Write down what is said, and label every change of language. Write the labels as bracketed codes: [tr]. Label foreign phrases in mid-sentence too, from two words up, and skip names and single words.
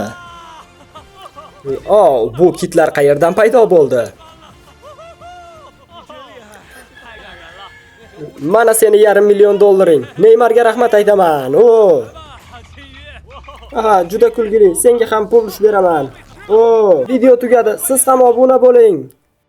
[uz] Oh, bu kitlar qayerdan paydo bo'ldi? [zh] 太感人了！ [uz] Mana seni yarim million dollaring. Neymarga rahmat aytaman. Oh. [zh] 啊，金鱼！ [uz] Aha, juda kulgili. Senga ham pul beraman. Oh, video tugadi. Siz ham obuna bo'ling.